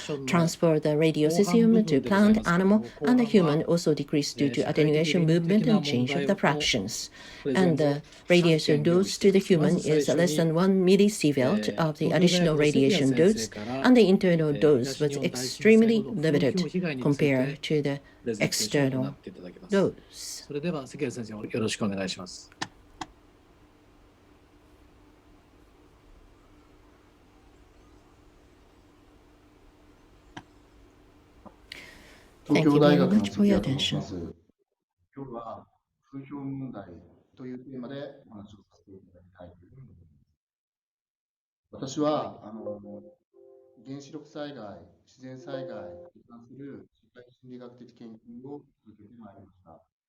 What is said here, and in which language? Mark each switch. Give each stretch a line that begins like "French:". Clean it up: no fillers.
English: Transfer the radiocesium to plant, animal, and the human also decreased due to attenuation, movement, and change of the fractions. And the radiation dose to the human is less than 1 millisievert of the additional radiation dose, and the internal dose was extremely limited compared to the external dose.
Japanese: それでは関谷先生よろしくお願いします。
English: Thank you very much for your attention.
Japanese: 今日は風評問題というテーマでお話をさせていただきたいというふうに思います。私は原子力災害、自然災害に関する社会心理学的研究を続けてまいりました。